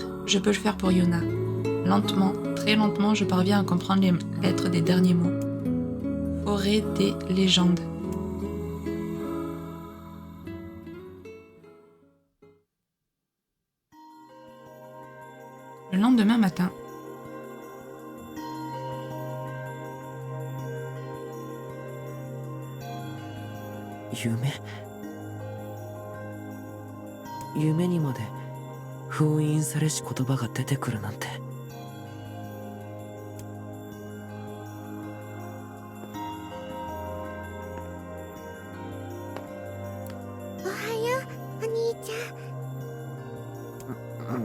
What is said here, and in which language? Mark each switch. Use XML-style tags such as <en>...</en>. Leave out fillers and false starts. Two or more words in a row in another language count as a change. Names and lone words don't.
<fr>Je peux le faire pour Yona. Lentement, très lentement, je parviens à comprendre les lettres des derniers mots. Forêt des légendes. Le lendemain matin,</fr> <ja>夢にまで封印されし言葉が出てくるなんて。おはよう、お兄ちゃん。</ja>